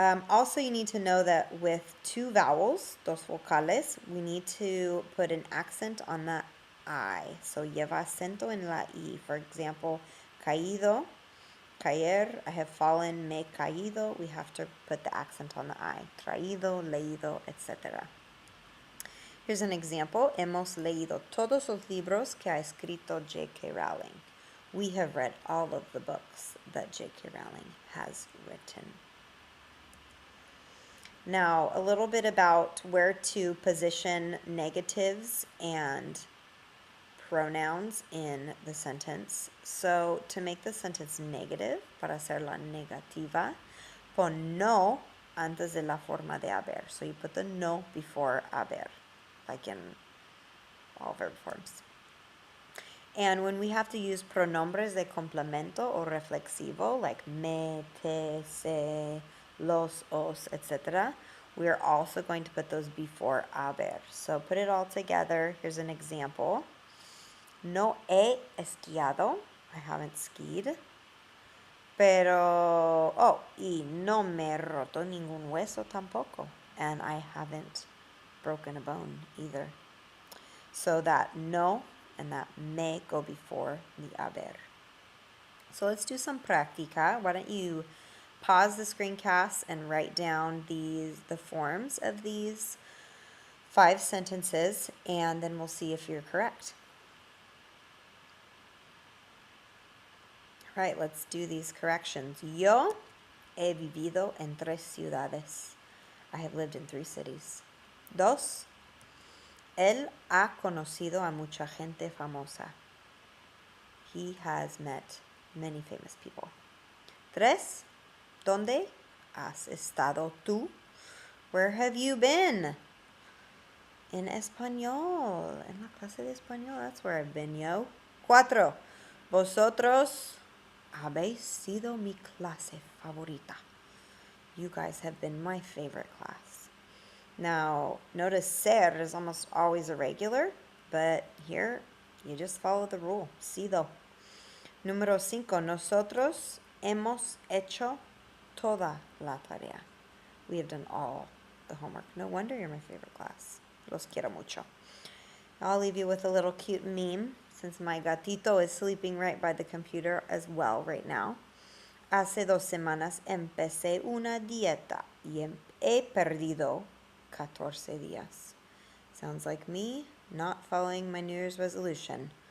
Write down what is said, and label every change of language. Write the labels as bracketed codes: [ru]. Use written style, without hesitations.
[en] Also, you need to know that with two vowels, dos vocales, we need to put an accent on the I. [es] So lleva acento en la I. For example, caído, caer, I have fallen, me he caído. [en] We have to put the accent on the I. Traído, leído, etc. Here's an example. [es] Hemos leído todos los libros que ha escrito J.K. Rowling. [en] We have read all of the books that J.K. Rowling has written. Now, a little bit about where to position negatives and pronouns in the sentence. [es] So, to make the sentence negative, para hacerla negativa, pon no antes de la forma de haber. [en] So, you put the no before haber, like in all verb forms. And when we have to use pronombres de complemento o reflexivo, like me, te, se, los, os, etc., we are also going to put those before haber. So put it all together. Here's an example. No he esquiado. I haven't skied. [es] Pero, y no me he roto ningún hueso tampoco. [en] And I haven't broken a bone either. So that no and that me go before the haber. So let's do some práctica. Why don't you pause the screencast and write down the forms of these 5 sentences, and then we'll see if you're correct. All right, let's do these corrections. [es] Yo he vivido en 3 ciudades. [en] I have lived in 3 cities. 2. Él ha conocido a mucha gente famosa. He has met many famous people. [es] 3. ¿Dónde has estado tú? [en] Where have you been? En español. [es] En la clase de español. That's where I've been, yo. 4. Vosotros habéis sido mi clase favorita. [en] You guys have been my favorite class. Now, notice ser is almost always irregular, but here you just follow the rule. [es] Sido. Número 5. Nosotros hemos hecho toda la tarea. [en] We have done all the homework. No wonder you're my favorite class. Los quiero mucho. I'll leave you with a little cute meme, since my gatito is sleeping right by the computer as well right now. [es] Hace 2 semanas empecé una dieta y he perdido 14 días. [en] Sounds like me not following my New Year's resolution.